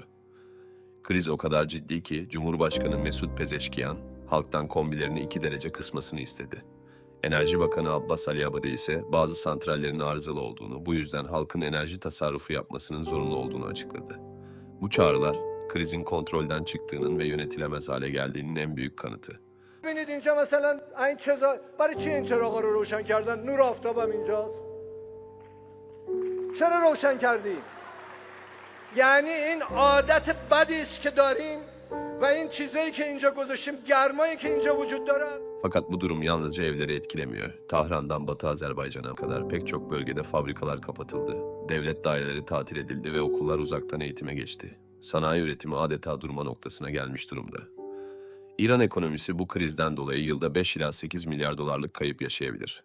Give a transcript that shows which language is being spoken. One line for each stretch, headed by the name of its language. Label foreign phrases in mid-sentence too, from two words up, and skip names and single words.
Turkish: Kriz o kadar ciddi ki Cumhurbaşkanı Mesut Pezeşkiyan, halktan kombilerini 2 derece kısmasını istedi. Enerji Bakanı Abbas Ali Abadi ise bazı santrallerin arızalı olduğunu, bu yüzden halkın enerji tasarrufu yapmasının zorunlu olduğunu açıkladı. Bu çağrılar, krizin kontrolden çıktığının ve yönetilemez hale geldiğinin en büyük kanıtı.
Persian: ببینید اینجا مثلا این چیزا برای چی این چراغا رو روشن کردن؟ نور آفتابم اینجاست. چرا روشن کردیم؟ یعنی این عادت بدی است که داریم و این چیزایی که اینجا گذاشتیم، گرمایی که اینجا وجود داره.
Turkish: Fakat bu durum yalnızca evleri etkilemiyor. Tahran'dan Batı Azerbaycan'a kadar pek çok bölgede fabrikalar kapatıldı. Devlet daireleri tatil edildi ve okullar uzaktan eğitime geçti. Sanayi üretimi adeta durma noktasına gelmiş durumda. İran ekonomisi bu krizden dolayı yılda 5 ila 8 milyar dolarlık kayıp yaşayabilir.